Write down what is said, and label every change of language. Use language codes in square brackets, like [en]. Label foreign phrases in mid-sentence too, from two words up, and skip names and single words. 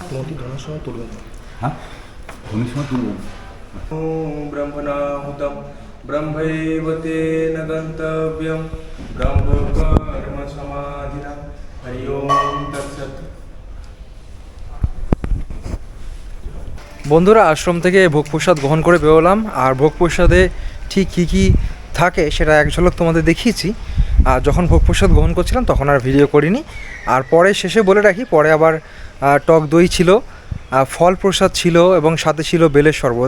[bn] হ্যাঁ, ধনির সময় তুলবেন। [sa] ব্রহ্মণাহুতম ब्रह्मैव तेन गन्तव्यं ब्रह्मकर्म समाधिना हरि ओम तत्सत्। [bn] বন্ধুরা আশ্রম থেকে ভোগ প্রসাদ গ্রহণ করে বেরোলাম, আর ভোগ প্রসাদে ঠিক কী কী থাকে সেটা এক ঝলক তোমাদের দেখিয়েছি। আর যখন ভোগ প্রসাদ গ্রহণ করছিলাম তখন আর ভিডিও করিনি। আর পরে শেষে বলে রাখি, পরে আবার টক দই ছিল, ফল প্রসাদ ছিল এবং সাথে ছিল বেলের শরবত।